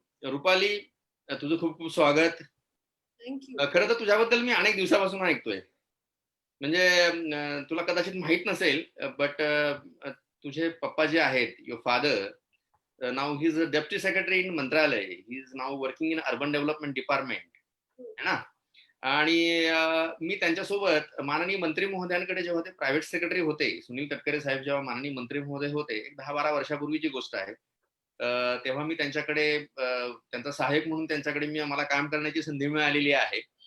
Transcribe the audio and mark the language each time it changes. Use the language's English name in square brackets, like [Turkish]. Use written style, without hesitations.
[Marathi] रुपाली, तुझं खूप खूप स्वागत. थँक्यू. खरं तर तुझ्याबद्दल मी अनेक दिवसापासून ऐकतोय. म्हणजे तुला कदाचित माहित नसेल, बट तुझे पप्पा जे आहेत, [English] Your father, now he is deputy secretary in Mantralaya. He is now working in urban development department, है ना. [Marathi] आणि मी त्यांच्यासोबत माननीय मंत्री महोदयांकडे जेव्हा ते प्रायव्हेट सेक्रेटरी होते, सुनील तटकरे साहेब जेव्हा माननीय मंत्री महोदय होते, एक 10-12 वर्षापूर्वीची गोष्ट आहे. तेव्हा मी त्यांच्याकडे त्यांचा सहाय्यक म्हणून त्यांच्याकडे मला काम करण्याची संधी मिळालेली आहे.